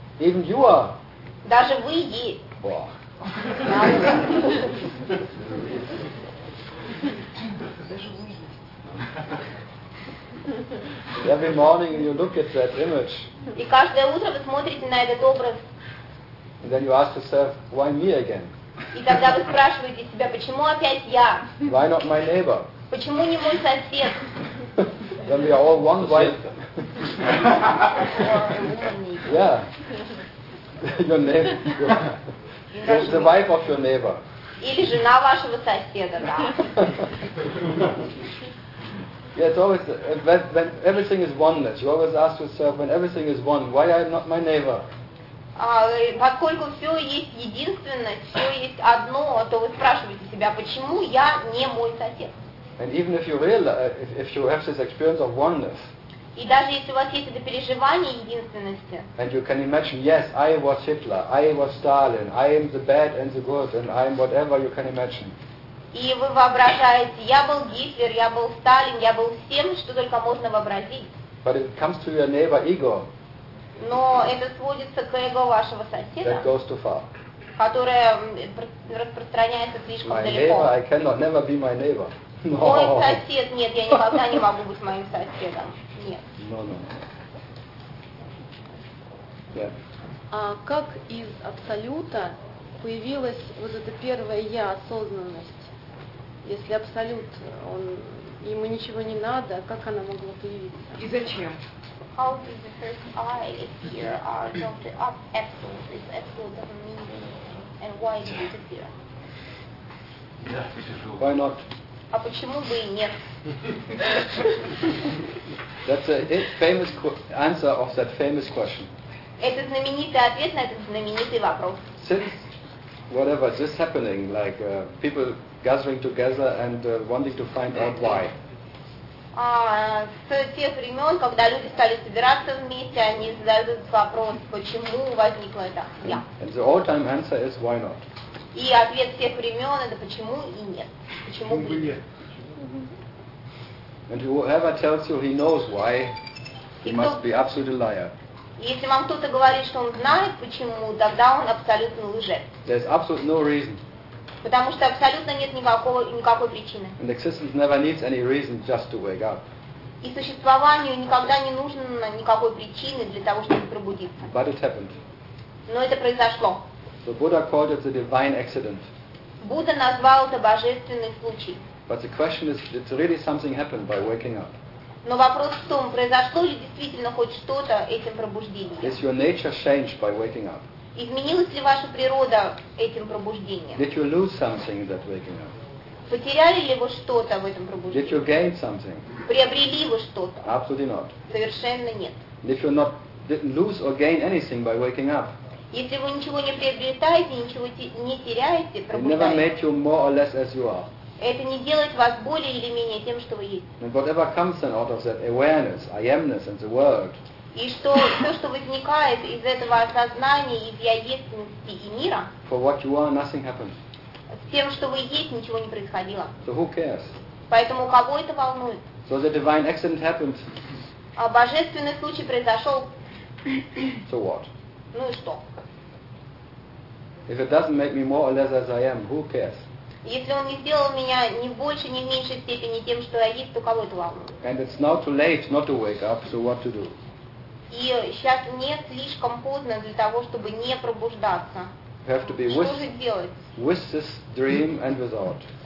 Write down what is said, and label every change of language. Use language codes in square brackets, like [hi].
[en] Even you are. [ru] Даже вы есть. Boah. [en] Every morning you look at that image. [ru] И каждое утро вы смотрите на этот образ. [en] And then you ask yourself, why me again? [ru] И тогда вы спрашиваете себя, почему опять я? [en] Why not my neighbor? [ru] Почему не мой сосед? [en] Then we are all one white. Yeah. Your neighbor. You're the wife of your neighbor. [ru] Или жена вашего соседа, да. [en] Yeah, it's always when everything is oneness. You always ask yourself, when everything is one, why I am not my neighbor? [ru] Поскольку все есть единственность, все есть одно, то вы спрашиваете себя, почему я не мой сосед? [en] And even if you realize, if you have this experience of oneness. [ru] И даже если у вас есть это переживание единственности. [en] And you can imagine, yes, I was Hitler, I was Stalin, I am the bad and the good, and I am whatever you can imagine. [ru] И вы воображаете, я был Гитлер, я был Сталин, я был всем, что только можно вообразить. [en] But it comes to your neighbor ego. [ru] Но это сводится к эго вашего соседа. [en] That goes too far. [ru] Которое распространяется слишком [en] my [ru] далеко. [en] My neighbor, I cannot never be my neighbor. No. [ru] Мой сосед, нет, я никогда не могу быть моим соседом. Нет. [en] No. Yeah. [ru] А как из Абсолюта появилась вот эта первая я, осознанность? Если абсолют, он ему ничего не надо, как она могла появиться? И зачем? [en] How did the first I appear? Are not the absolute? Is absolute doesn't mean anything? And why did it appear? Why not? [ru] А почему бы и нет? [en] That's a famous answer of that famous question. [ru] Это знаменитый ответ на этот знаменитый вопрос. [en] Since whatever this happening, like people gathering together and wanting to find out why. [ru] С тех времен, когда люди стали собираться вместе, они задают вопрос, почему возникло это я. [en] And the all-time answer is why not. [ru] И ответ всех времен это почему и нет. Почему бы нет? [en] And whoever tells you he knows why, He must be absolute liar. [ru] Если вам кто-то говорит, что он знает, почему, тогда он абсолютно лжец. [en] There's absolutely no reason. [ru] Потому что абсолютно нет никакой причины. [en] And existence never needs any reason just to wake up. [ru] И существованию никогда не нужно никакой причины для того, чтобы пробудиться. [en] But it happened. [ru] Но это произошло. [en] The Buddha called it the divine accident. [ru] Будда назвал это божественный случай. [en] But the question is, did really something happen by waking up? [ru] Но вопрос в том, произошло ли действительно хоть что-то этим пробуждением? [en] Is your nature changed by waking up? [ru] Изменилась ли ваша природа этим пробуждением? [en] Did you lose something in that waking up? [ru] Потеряли ли вы что-то в этом пробуждении? [en] Did you gain something? [ru] Приобрели вы что-то? [en] Absolutely not. [ru] Совершенно нет. [en] Did you not lose or gain anything by waking up? [ru] Если вы ничего не приобретаете, ничего не теряете, пробуждаясь. [en] Never made you more or less as you are. [ru] Это не делает вас более или менее тем, что вы есть. [en] And whatever comes then out of that awareness, I amness and the world. [ru] И что то, что возникает из этого осознания, из я естьности и мира. [en] For what you are, nothing happens. [ru] С тем, что вы есть, ничего не происходило. [en] So who cares? [ru] Поэтому кого это волнует? [en] So the divine accident happened. [ru] А божественный случай произошел. [en] So what? [ru] Ну и что? [en] If it doesn't make me more or less as I am, who cares? [ru] Если он не сделал меня ни в большей, ни в меньшей степени тем, что я есть, то кого это волнует? [en] And it's now too late not to wake up, so what to do? [ru] И сейчас не слишком поздно для того, чтобы не пробуждаться. [en] You have to be with this dream and without.